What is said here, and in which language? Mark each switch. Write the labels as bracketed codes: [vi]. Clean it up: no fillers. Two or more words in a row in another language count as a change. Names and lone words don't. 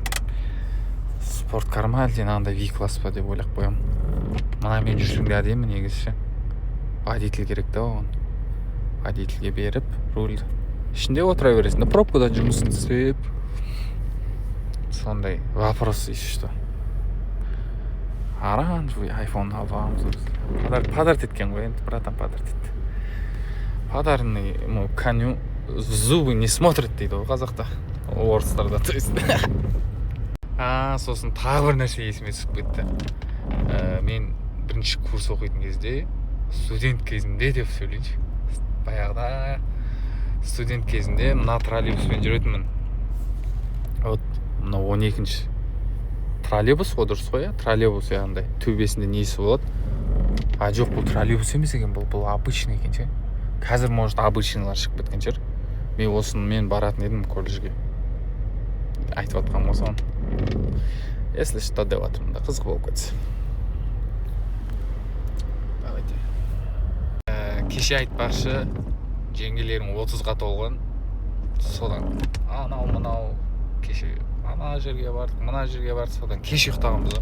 [kk] Спорткар ма әлде андай V-класс па деп ойлап қоям. Мына мен жүрсем де әдемі негізі. Водитель керек та оған. Водительге беріп, рульді ішінде отыра бересің. Пробкада жұмысын істеп. [ru] Сондай вопрос есть что. [kk] Оранжевый iPhone алғанбыз. Подарить еткен ғой енді, братан подарить етті. [ru] Подаренный коню зубы не смотрит [kk] дейді ғой қазақта. Орыстарда [ru] то есть. [kk] Сосын тағы бір нәрсе есіме түсіп кетті. Мен бірінші курс оқитын кезде, студент кезінде деп сөйлейінші. Баяғыда студент кезінде мына троллейбуспен жүретінмін. Вот мына 12-ші троллейбус ғой, дұрыс қой, троллейбус яғындай төбесінде несі болады. Жоқ, бұл троллейбус емес екен, бұл обычный екен ше. Қазір может обычныйлар шығып кеткен шығар. Мен осымен баратын едім колледжге. Айтып жатқам осыған. [ru] Если что [kk] деп жатырмын да, қызық болып кетсе. Давайте. Кеше айтпақшы, жеңгелерім 30-ға толған. Содан анау кеше ана жерге бардық, мына жерге бардық, содан кеш ұйықтағанбыз.